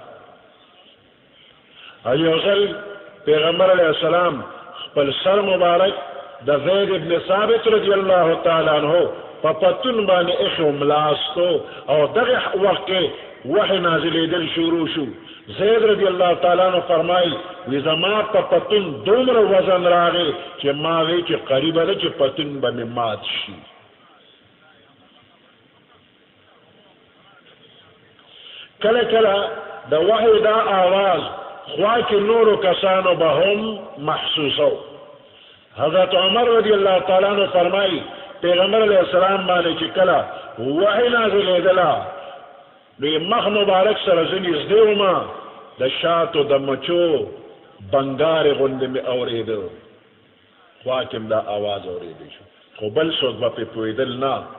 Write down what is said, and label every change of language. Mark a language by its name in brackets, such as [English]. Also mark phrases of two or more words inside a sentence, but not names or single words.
[Pashto] او یو ځل پیغمبر [Arabic] علیه السلام [Pashto] خپل سر مبارک د زید ابن ثابت [Arabic] رضی الله تعالی عنه [Pashto] په پتون باندې ایښی و ملاستو، او دغه وخت کې وحی نازلیدل شروع شو. زید [Arabic] رضی اللہ تعالیٰ عنہ [Pashto] فرمائی وی زما په پتون دومره وزن راغی چې ما وی چې قریبه ده چې پتون به مې مات شي. کله کله د وحی دا آواز خوا کې نورو کسانو به هم محسوسو. حضرت عمر [Arabic] رضی اللہ تعالیٰ عنہ [Pashto] فرمائی پیغمبر [Arabic] علیہ السلام [Pashto] باندې چې کله وحی نازلیدله نو مخ مبارک سره زه نږدې ومه د شاتو د مچو بنګارې غوندې مې اورېده، خوا کې م دا آواز اورېدی شو، خو بل څوک به پرې پوهېدل نه.